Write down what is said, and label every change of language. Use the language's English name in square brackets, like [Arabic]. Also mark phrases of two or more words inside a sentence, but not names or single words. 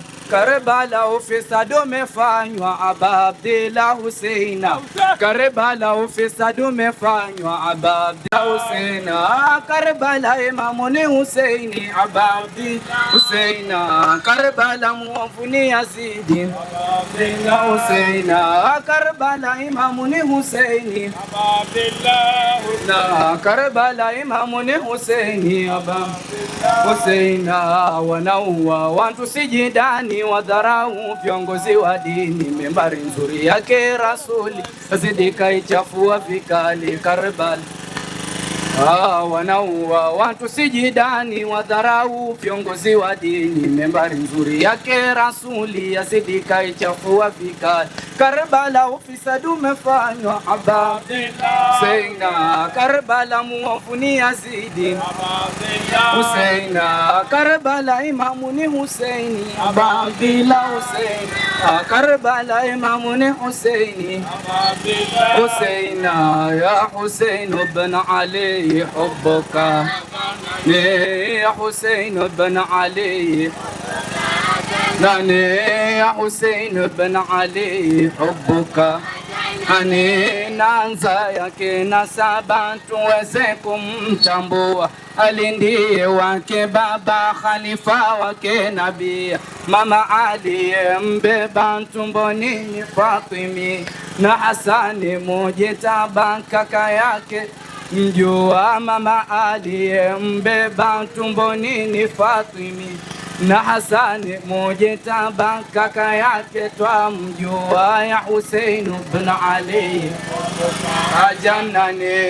[Swahili] Karbala ufisadi umefanywa Aba Abdillah Husaina, Karbala ufisadi umefanywa Aba Abdillah Husaina, Karbala imamu ni Husaini Aba Abdillah Husaina, Karbala muovu ni Yazidi Aba Abdillah Husaina, Karbala imamu ni Husaini Aba Abdillah Husaina, Karbala imamu ni Husaini Aba Abdillah Husaina. Wanaua watu sijidani, wadharau viongozi wa dini, membari nzuri yake Rasuli zidi kaichafua vikali Karbala. Wanaua watu sijidani, wadharau viongozi wa dini, membari nzuri yake Rasuli yazidi kaichafua vikali Karbala. Ufisadi umefanywa Aba Abdillah Husaina, Karbala muovu ni Yazidi Aba Abdillah Husaina, Karbala imamu ni Husaini Aba Abdillah Husaina, Karbala imamu ni Husaini Aba Abdillah Husaina. [Arabic] يا حسين بن علي حبك يا حسين بن علي، يا حسين بن علي حبك [Swahili] nanza yake nasaba tuweze kumtambua, Ali ndiye wake baba, khalifa wake nabii, mama aliyembeba tumboni ni Fatimi, na Hasani Mujtaba kaka yake mjua, mama aliyembeba tumboni ni Fatimi, na Hasani Mujtaba kaka yake twamjua, [Arabic] يا حسين بن علي [Swahili] ajannani.